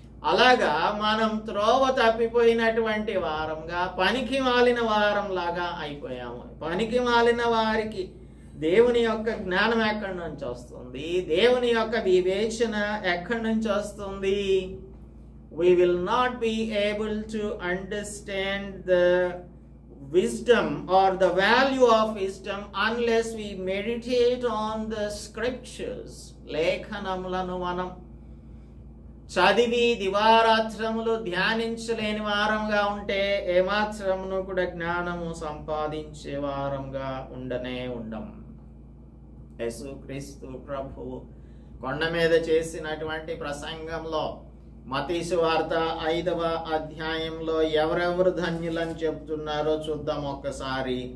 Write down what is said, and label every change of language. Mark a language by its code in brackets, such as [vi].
[te] అలాగా మనం త్రోవ తప్పిపోయినటువంటి వారంగా, పనికి మాలిన వారం లాగా అయిపోయాము. పనికి మాలిన వారికి దేవుని యొక్క జ్ఞానం ఎక్కడి నుంచి వస్తుంది? దేవుని యొక్క వివేచన ఎక్కడి నుంచి వస్తుంది? [en] We will not be able to understand the wisdom or the value of wisdom unless we meditate on the scriptures. [te] లేఖనములను మనం చదివి దివారాత్రములు ధ్యానించలేని వారంగా ఉంటే ఏమాత్రమును కూడా జ్ఞానము సంపాదించే వారంగా ఉండనే ఉండం. యేసుక్రీస్తు ప్రభువు కొండ మీద చేసినటువంటి ప్రసంగంలో మత్తయి సువార్త 5వ అధ్యాయంలో ఎవరెవరు ధన్యులని చెప్తున్నారో చూద్దాం ఒక్కసారి.